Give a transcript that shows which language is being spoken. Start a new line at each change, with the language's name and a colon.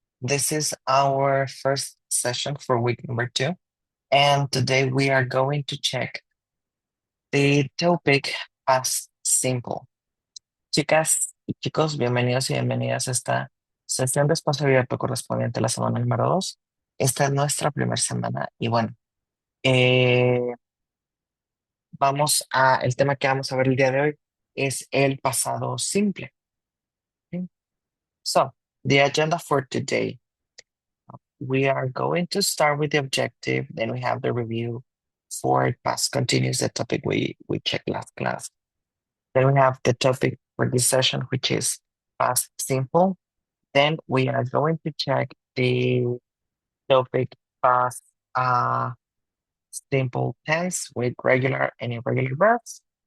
English: This is our first session for week number 2, and today we are going to check the topic past simple.
Spanish: Chicas y chicos, bienvenidos y bienvenidas a esta sesión de espacio abierto correspondiente a la semana número 2. Esta es nuestra primera semana y bueno, eh, el tema que vamos a ver el día de hoy es el pasado simple.
English: ¿Sí? So, the agenda for today. We are going to start with the objective, then we have the review for past continuous, the topic we checked last class. Then we have the topic for this session, which is past simple. Then we are going to check the topic past simple tense with regular and irregular verbs.